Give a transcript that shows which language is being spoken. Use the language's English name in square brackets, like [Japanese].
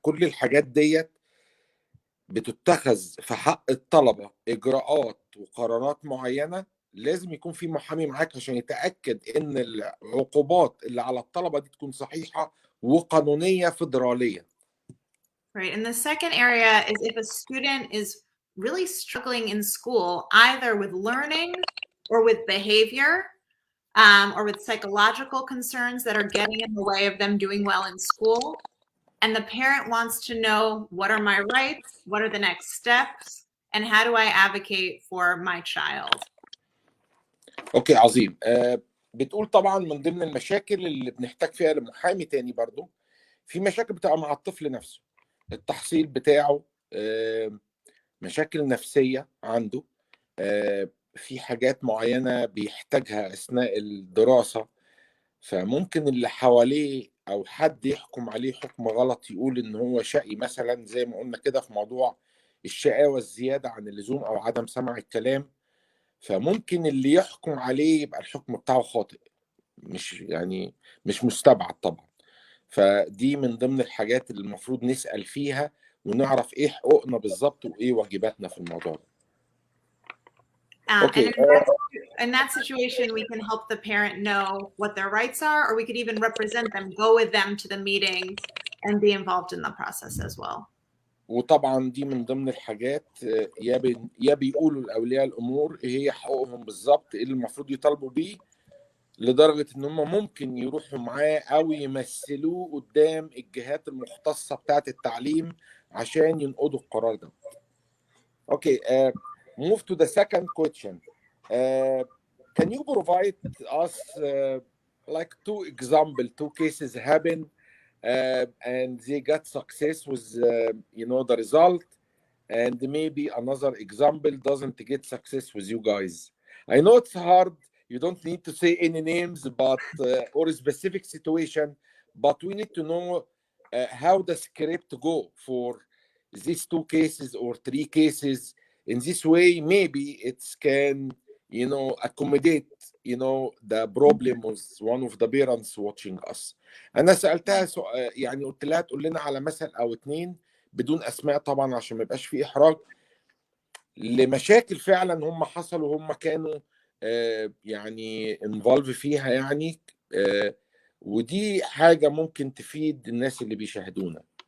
[Arabic] كل الحاجات ديت بتتخذ في حق الطلبه اجراءات وقرارات معينه، لازم يكون في محامي معاك عشان يتاكد ان العقوبات اللي على الطلبه دي تكون صحيحه وقانونيه فيدراليه. [English] Right. And the second area is if a student is really struggling in school, either with learning or with behavior, or with psychological concerns that are getting in the way of them doing well in school. And the parent wants to know, what are my rights? What are the next steps? And how do I advocate for my child? [Arabic] اوكي عظيم. بتقول طبعا من ضمن المشاكل اللي بنحتاج فيها لمحامي تاني برضو، في مشاكل بتبقى مع الطفل نفسه، التحصيل بتاعه، مشاكل نفسية عنده، في حاجات معينة بيحتاجها أثناء الدراسة، فممكن اللي حواليه أو حد يحكم عليه حكم غلط، يقول إن هو شقي مثلا، زي ما قلنا كده في موضوع الشقاوة الزيادة عن اللزوم أو عدم سماع الكلام، فممكن اللي يحكم عليه يبقى الحكم بتاعه خاطئ، مش مستبعد طبعا. فدي من ضمن الحاجات اللي المفروض نسأل فيها ونعرف ايه حقوقنا بالظبط وايه واجباتنا في الموضوع ده. [English] And in that situation, we can help the parent know what their rights are, or we could even represent them, go with them to the meetings and be involved in the process as well. [Arabic] وطبعا دي من ضمن الحاجات يا بيقولوا لأولياء الأمور ايه هي حقوقهم بالظبط، ايه اللي المفروض يطالبوا بيه، لدرجة ان هم ممكن يروحوا معاه او يمثلوه قدام الجهات المختصة بتاعة التعليم عشان ينقضوا القرار ده. [English] Okay, move to the second question. Can you provide us like two cases happen and they got success with the result, and maybe another example doesn't get success with you guys? I know it's hard. You don't need to say any names, but or a specific situation, but we need to know how the script go for these two cases or three cases. In this way, maybe it can, accommodate, the problem with one of the parents watching us. [Arabic] أنا سألتها يعني قلت لها تقول لنا على مثل أو اتنين بدون أسماء طبعا عشان ما يبقاش في إحراج لمشاكل فعلا هم حصلوا، هم كانوا يعني involve فيها يعني، ودي حاجة ممكن تفيد الناس اللي بيشاهدونا.